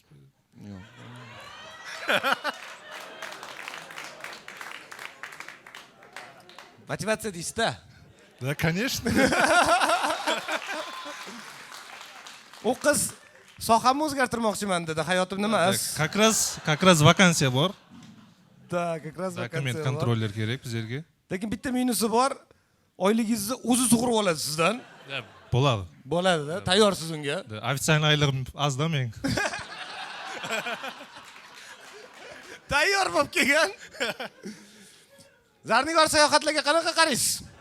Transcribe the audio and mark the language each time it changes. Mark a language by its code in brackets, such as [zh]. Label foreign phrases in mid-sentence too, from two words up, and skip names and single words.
[uz] Yo'q. Motivatsiya deysiz-da. [ru] Да, конечно. [uz] O qiz sohamni o'zgartirmoqchiman dedi. Hayotim nima? [ru] Как раз [uz] vakansiya bor. Da, [ru] как раз vakansiya. [uz] Dokument kontroller kerak bizlarga. Lekin bitta minusi bor. Oyligingizni o'zi sug'urib oladi sizdan. Bo'ladi. Bo'ladi-da, tayyorsiz unga. Ofitsialniy oyligim ozda men. Tayyor bo'lib kelgan. Zarnigor sayohatlarga qanaqa qaraysiz?